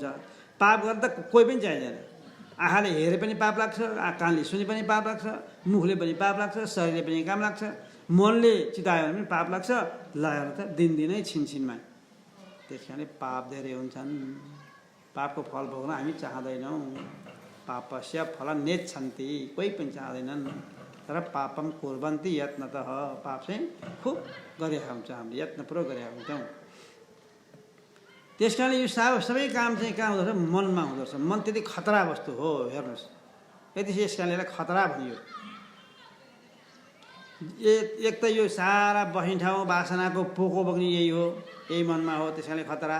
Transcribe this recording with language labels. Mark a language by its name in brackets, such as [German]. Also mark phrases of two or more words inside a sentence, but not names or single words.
[Nepali] पाप गर्न त कोही पनि चाहिँदैन। आँखाले हेरे पनि पाप लाग्छ, कानले सुने पनि पाप लाग्छ, मुखले पनि पाप लाग्छ, शरीरले पनि काम लाग्छ, मनले चितायो भने पनि पाप लाग्छ, लगाएर त दिनदिनै छिनछिनमा। त्यस कारणले पाप धेरै हुन्छन्। पापको फल भोग्न हामी चाहँदैनौँ। [Sanskrit] पापस्य फलं नेच्छन्ति, [Nepali] कोही पनि चाहँदैनन्। [Sanskrit] तर पापम कुर्वन्ति यत्नतः, [Nepali] पाप चाहिँ खुब गरेका हुन्छ, हामीले यत्न पुरो गरेका हुन्छौँ। त्यस कारणले यो सबै काम चाहिँ कहाँ हुँदो रहेछ? मनमा हुँदो रहेछ। मन त्यति खतरा वस्तु हो, हेर्नुहोस्। यति यस कारणले यसलाई खतरा भनियो। एक त यो सारा बस्ने ठाउँ वासनाको पोको बग्ने यही हो, यही मनमा हो, त्यस कारणले खतरा।